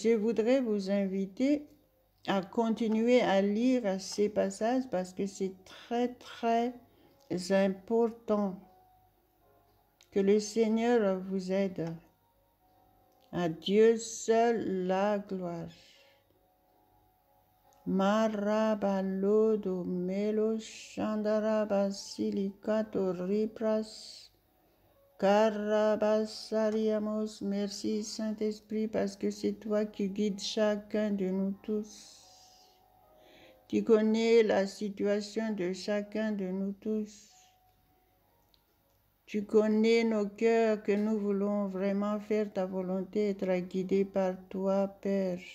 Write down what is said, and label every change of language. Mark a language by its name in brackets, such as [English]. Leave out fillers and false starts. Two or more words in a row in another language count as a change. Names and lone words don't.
[French] Je voudrais vous inviter à continuer à lire ces passages parce que c'est très, très important que le Seigneur vous aide. À Dieu seul la gloire. Marabalodo melo shandaraba silicato ripras carabasariamos. Merci Saint-Esprit parce que c'est toi qui guides chacun de nous tous. Tu connais la situation de chacun de nous tous. Tu connais nos cœurs que nous voulons vraiment faire ta volonté, être guidés par toi, Père.